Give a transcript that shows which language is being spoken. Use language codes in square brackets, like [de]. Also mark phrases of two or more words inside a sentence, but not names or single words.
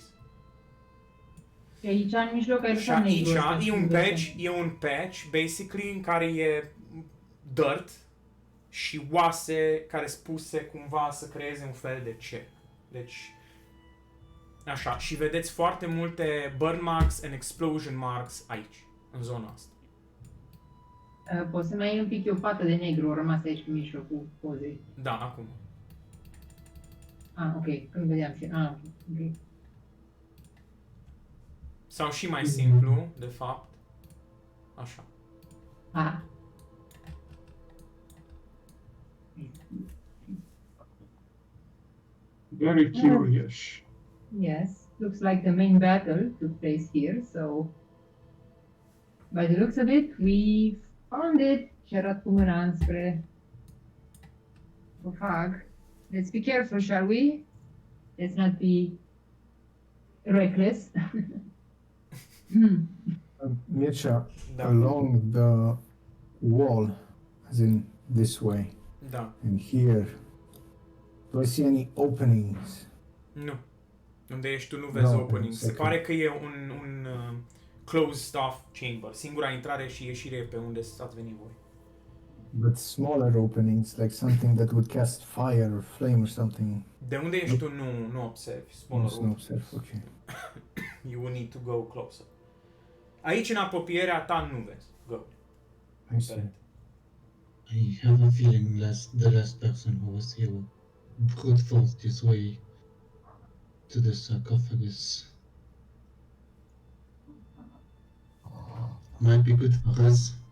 [ro] Și aici în mijloc ai Și aici e un [en] patch, basically, [ro] în care e dirt și oase care sunt puse cumva să creeze un fel de cerc. Deci, așa, și vedeți foarte multe [en] burn marks and explosion marks [ro] aici, în zona asta. Poți să mai iei un pic, e o pată de negru, a rămas aici în mijlocul pozei. Da, acum. Ok, când vedeam și... ok. Sau și mai simplu, de fapt, așa. [en] Very curious. Yes, looks like the main battle took place here, so... By the looks of it, we found it! [ro] Și arăt cu mâna înspre sarcofag. [en] Let's be careful, shall we? Let's not be reckless. [ro] Mircea, Da. [en] along the wall, as in this way, [ro] Da. [en] and here, do I see any openings? [ro] Nu. Unde ești tu nu vezi [en] No, [ro] opening. Se [en] exactly. [ro] pare că e un [en] closed off chamber. [ro] Singura intrare și ieșire e pe unde ați venit voi. [en] But smaller openings, like something that would cast fire or flame or something. [ro] De unde ești tu nu observi. [en] Smaller No observe, okay. You will need to go closer. [ro] Aici, în apropierea ta, nu vezi. [en] Go. I see. I have a feeling the last person who was here brute forced his way to the sarcophagus. Might be good for us.